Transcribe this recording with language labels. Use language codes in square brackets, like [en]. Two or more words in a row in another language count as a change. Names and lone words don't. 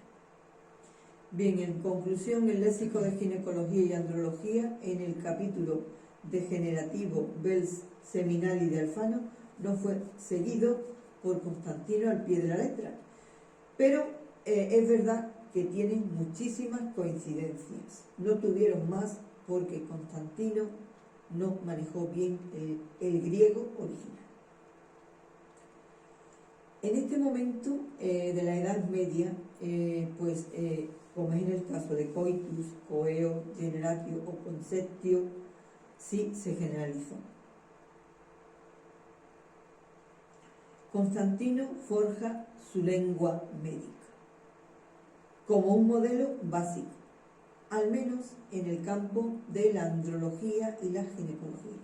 [es] Bien, en conclusión, el léxico de ginecología y andrología, en el capítulo degenerativo Bels Seminali de Alfano, no fue seguido por Constantino al pie de la letra, pero es verdad que tienen muchísimas coincidencias. No tuvieron más porque Constantino no manejó bien el griego original. En este momento de la Edad Media, como es en el caso de coitus, coeo, generatio o conceptio, sí se generalizó. Constantino forja su lengua médica como un modelo básico, al menos en el campo de la andrología y la ginecología.